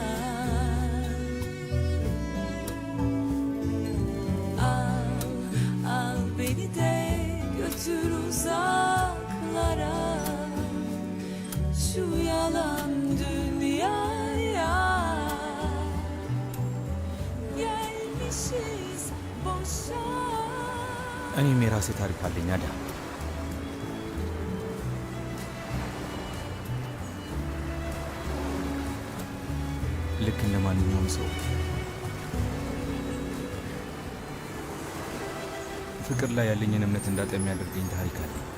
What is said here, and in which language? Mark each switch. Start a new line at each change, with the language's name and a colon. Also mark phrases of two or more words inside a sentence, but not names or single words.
Turkish: Al beni de götür uzaklara, şu yalan dünyaya. Gelmişiz boşa.
Amharic: እኔም የራሴ ታሪክ አለኝ አዳ። ልክ እንደ ማንኛውም ሰው ፍቅር ላይ ያለኝን እምነት እንዳጣ የሚያደርገኝ ታሪክ አለ።